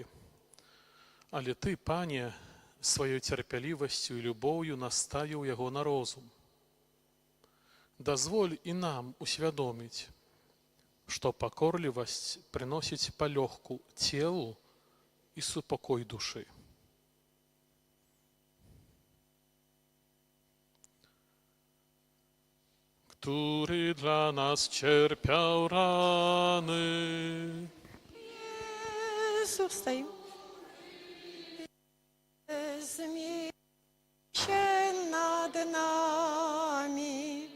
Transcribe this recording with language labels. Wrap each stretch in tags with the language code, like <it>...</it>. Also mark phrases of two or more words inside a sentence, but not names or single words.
<be>Але Ты, Пане, сваёй цярпялівасцю і любоўю наставіў яго на розум. Дазволь і нам усвядоміць, што пакорлівасць прыносіць палёгку целу і супакой душы.</be> <pl>Który dla nas cierpiał rany. Jezu, wstaj. Zmiłuj się nad nami.</pl>